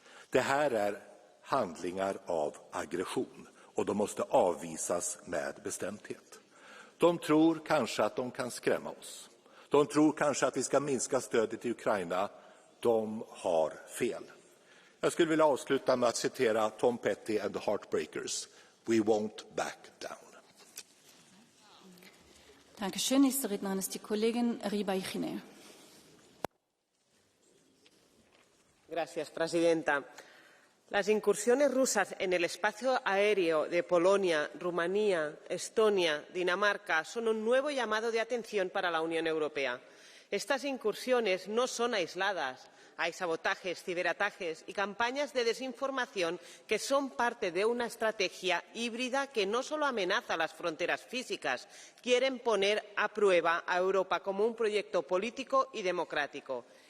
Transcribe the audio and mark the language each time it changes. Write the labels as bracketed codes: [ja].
[sv] Det här är handlingar av aggression och de måste avvisas med bestämdhet. De tror kanske att de kan skrämma oss. De tror kanske att vi ska minska stödet till Ukraina. De har fel. Jag skulle vilja avsluta med att citera Tom Petty and the Heartbreakers. [en] We won't back down. [de] Dankeschön. Nächste Rednerin ist die Kollegin Ribaijine. [es] Gracias, presidenta. Las incursiones rusas en el espacio aéreo de Polonia, Rumanía, Estonia, Dinamarca son un nuevo llamado de atención para la Unión Europea. Estas incursiones no son aisladas. Hay sabotajes, ciberataques y campañas de desinformación que son parte de una estrategia híbrida que no solo amenaza las fronteras físicas, quieren poner a prueba a Europa como un proyecto político y democrático.